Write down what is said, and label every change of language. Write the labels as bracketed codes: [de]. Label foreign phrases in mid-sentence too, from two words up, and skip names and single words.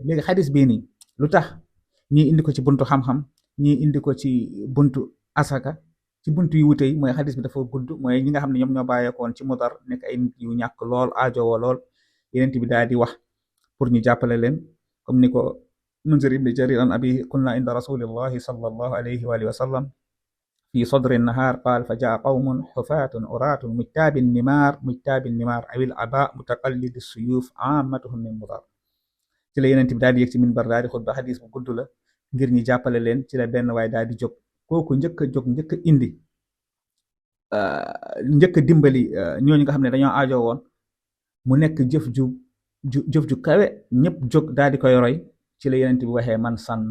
[wo] léegi xadis bii nii lu tax ñii indi ko ci buntu xam-xam ñii indi ko ci buntu asaka ci buntu yu wute yi mooy xadis bi dafa gudd mooy ñi nga xam ne ñoom ñoo bàyyeekoon ci Mudar nekk ay nit yu ñàkk lool aajowoo lool yeneen bi daal di wax pour ñu jàppale leen comme ni ko Munzir ibn Jarir [ar] عن أبي كنا عند رسول الله صلى الله عليه وسلم في صدر النهار قال فجاء قوم حفاة عراة مجتاب النمار أو العباء متقلد السيوف عامتهم من مضر [wo] ci la yeneen bi daal di yëg ci minbar daal di xutba xadis bu gudd la ngir ñi jàppale leen ci la benn waaye daal di jóg kooku njëkk a jóg njëkk a indi njëkk a dimbali ñooñu nga xam ne dañoo aajo woon mu nekk jëf ju kawe ñëpp jóg daal di koy roy ci la yeneen bi waxee man sànna.